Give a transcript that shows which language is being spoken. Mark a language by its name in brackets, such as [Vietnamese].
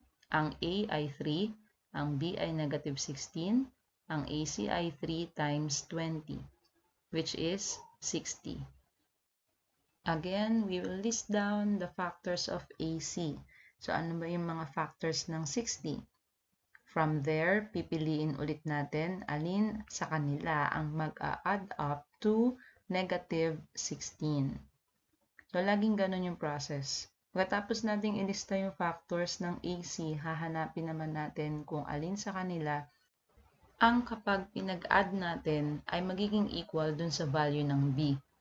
[Filipino] Ang a ay 3, ang b ay negative 16, ang ac ay 3 times 20, [English] which is 60. Again, we will list down the factors of AC. [Filipino] So, ano ba yung mga factors ng 60? [English] From there, [Filipino] pipiliin ulit natin alin sa kanila ang mag-a-add up to negative 16. So, laging ganun yung process. Pagkatapos nating ilista yung factors ng AC, hahanapin naman natin kung alin sa kanila ang kapag pinag-add natin ay magiging equal dun sa value ng B.